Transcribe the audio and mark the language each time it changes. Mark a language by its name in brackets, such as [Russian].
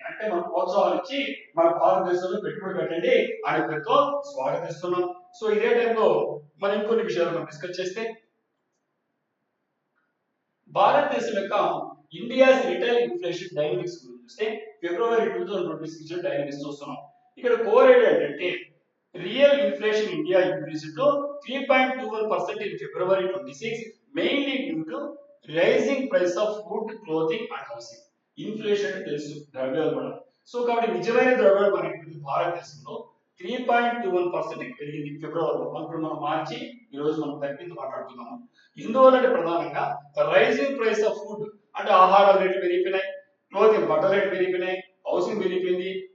[Telugu] అంటే మనం ప్రోత్సాహాలు ఇచ్చి మన భారతదేశంలో పెట్టుబడి పెట్టండి అనే పేరుతో స్వాగతిస్తున్నాం. సో ఇదే టైంలో మనం ఇంకొన్ని విషయాలు మనం డిస్కస్ చేస్తే భారతదేశం యొక్క ఇండియాస్ రిటైల్ ఇన్ఫ్లేషన్ డైనమిక్స్ గురించి చూస్తే ఫిబ్రవరి 2026 డైనమిక్స్ చూస్తున్నాం. ఇక్కడ కోర్ ఏంటంటే [English] real inflation India increased to 3.21% in February 26, mainly due to rising price of food, clothing and housing. [Telugu] Inflation తెలుసు ద్రవ్యోల్బణం. సో కాబట్టి నిజమైన ద్రవ్యోల్బణం అనేది భారతదేశంలో 3.21% పెరిగింది ఫిబ్రవరిలో. ఇప్పుడు మనం మార్చి ఈ రోజు మనం తగ్గింది మాట్లాడుతున్నాము. ఇందువల్ల ప్రధానంగా [English] rising price of food [Telugu] అంటే ఆహారాల రేట్లు పెరిగిపోయినాయి, క్లోతింగ్ బట్టల రేట్లు పెరిగిపోయినాయి, హౌసింగ్ పెరిగిపోయింది.